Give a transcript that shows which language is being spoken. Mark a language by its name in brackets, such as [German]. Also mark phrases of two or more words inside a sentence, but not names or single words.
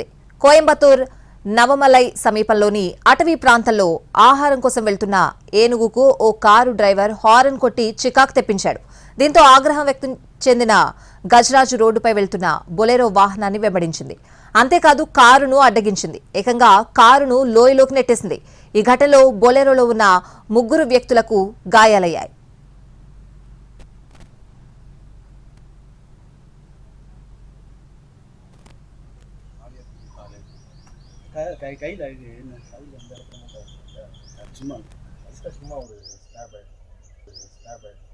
[Telugu] కోయంబత్తూర్ నవమలై సమీపంలోని అటవీ ప్రాంతంలో ఆహారం కోసం వెళ్తున్న ఏనుగుకు ఓ కారు డ్రైవర్ హారన్ కొట్టి చికాకు తెప్పించాడు. దీంతో ఆగ్రహం వ్యక్తం చెందిన గజరాజు రోడ్డుపై వెళ్తున్న బొలెరో వాహనాన్ని వెంబడించింది. అంతేకాదు కారును అడ్డగించింది. ఏకంగా కారును లోయలోకి నెట్టేసింది. ఈ ఘటనలో బొలెరోలో ఉన్న 3 వ్యక్తులకు గాయాలయ్యాయి. [Tamil] கையில் என்ன கையில் எந்த இடத்துல சும்மா சும்மா ஒரு ஸ்டாப் ஆகிடும்